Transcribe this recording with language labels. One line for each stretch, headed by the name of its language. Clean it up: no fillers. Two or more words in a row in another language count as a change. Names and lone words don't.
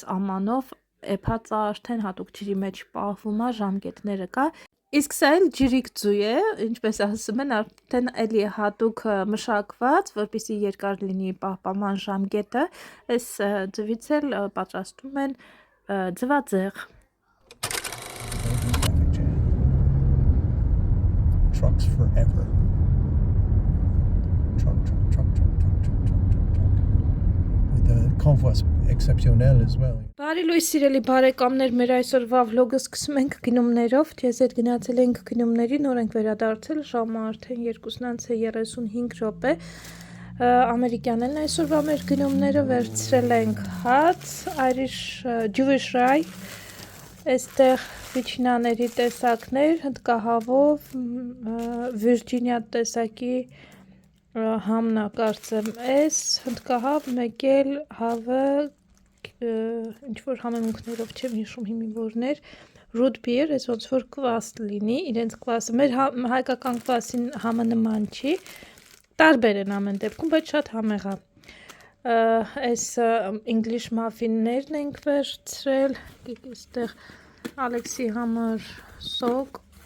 Armenian: ամանով, էփած արդեն հատուկ ջրի մեջ պահվում է, ժամկետները կա։ Իսկ սա էլ ջրիկ ձու է, ինչպես ասում են, արդեն էլի հատուկ մշակված, որպեսզի երկար լինի պահպանման ժամկետը, այս ձվից էլ պատրաստում են ձվածեղ։
English: Trucks forever.
French: Convoy exceptionnel
English: as well.
Armenian: Բարի լույս սիրելի բարեկամներ, մեր այսօրվա վլոգը սկսում ենք գնումներով, ես հետ գնացել ենք գնումների, նոր ենք վերադարձել, ժամը արդեն 2:35 րոպե, ամերիկյանն այսօրվա մեր գնումները վերցրել ենք հաց,
English: Irish Jewish rye,
Armenian: այստեղ վիչնաների տեսակներ, հնդկահավով, Վիրջինիա տեսակի համնա կարծեմ էս, հնդկահավ, մեկ էլ հավը ինչ-որ համեմունքներով չեմ հիշում հիմի որներ,
English: root beer,
Armenian: այս ոնց որ կվաստ լինի, իրենց կվասը, մեր հայկական կվասին համը նման չի, տարբեր են ամեն դեպքում, բայց շատ համեղ է, այս
English: English muffin-
Armenian: ներն ենք վերցրել, այստեղ Ալեքսի համար սոկ,